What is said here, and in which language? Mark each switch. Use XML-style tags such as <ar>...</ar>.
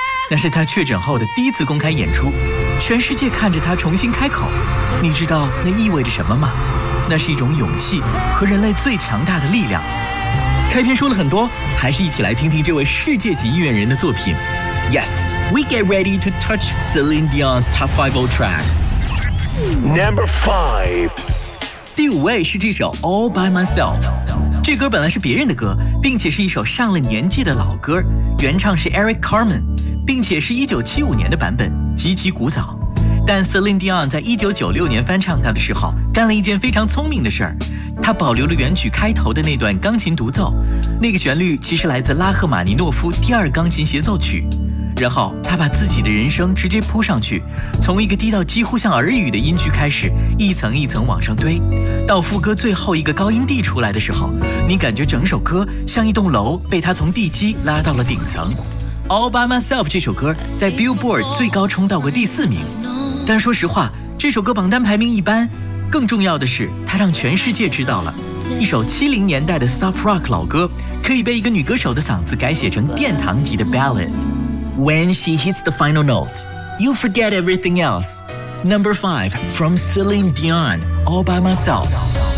<zh>那是他确诊后的第一次公开演出，全世界看着他重新开口。你知道那意味着什么吗？那是一种勇气和人类最强大的力量。开篇说了很多，还是一起来听听这位世界级音乐人的作品。</zh> <en>Yes, we get ready to touch Celine Dion's top five old tracks. Number five.</en> <zh>第五位是这首 All By Myself。这歌本来是别人的歌，并且是一首上了年纪的老歌，原唱是 Eric Carmen， 并且是1975年的版本，极其古早。但 Celine Dion 在1996年翻唱它的时候，干了一件非常聪明的事儿，他保留了原曲开头的那段钢琴独奏，那个旋律其实来自拉赫玛尼诺夫第二钢琴协奏曲，然后他把自己的人生直接铺上去，从一个低到几乎像耳语的音区开始，一层一层往上堆，到副歌最后一个高音地出来的时候，你感觉整首歌像一栋楼被他从地基拉到了顶层。 All By Myself 这首歌在 Billboard 最高冲到过第4名，但说实话这首歌榜单排名一般，更重要的是它让全世界知道了一首70年代的 Soft Rock 老歌可以被一个女歌手的嗓子改写成殿堂级的 Ballad。</zh> <en>When she hits the final note, you forget everything else. Number 5 from Celine Dion, All By Myself.</en>